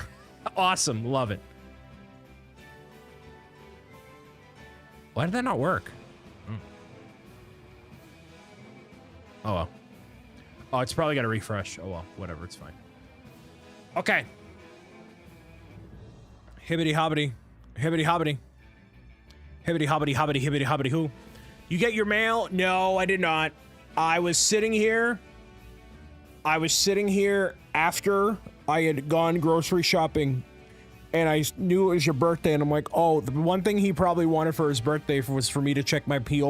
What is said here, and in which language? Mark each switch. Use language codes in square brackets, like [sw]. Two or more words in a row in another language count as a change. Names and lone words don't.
[en] Awesome. Love it. Why did that not work? Oh, well. Oh, it's probably got to refresh. Oh, well. Whatever. It's fine. Okay. Hibbity hobbity. Hibbity hobbity. Hibbity hobbity hobbity hibbity hobbity who. You get your mail? No, I did not. I was sitting here after I had gone grocery shopping, and I knew it was your birthday, and I'm like, oh, the one thing he probably wanted for his birthday was for me to check my P.O.